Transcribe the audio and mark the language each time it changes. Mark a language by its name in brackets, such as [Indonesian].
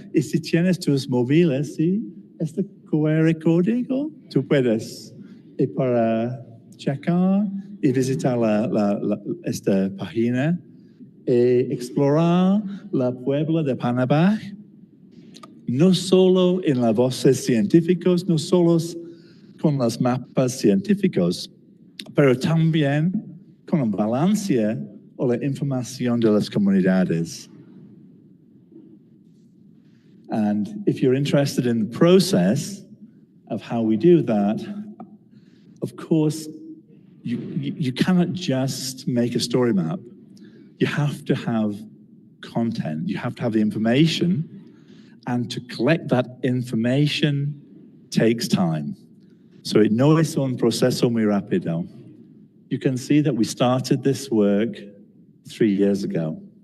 [Spanish] Y si tienes tus móviles, ¿sí? Este QR código, tú puedes ir para checar y visitar esta página y explorar la puebla de Panabaj, no solo en las voces científicos, no solo con los mapas científicos, pero también con un balance o la información de las comunidades. [English] And if you're interested in the process of how we do that, of course, you cannot just make a story map. You have to have content. You have to have the information, and to collect that information takes time. [Spanish] So no es un proceso muy rápido. [English] You can see that we started this work 3 years ago.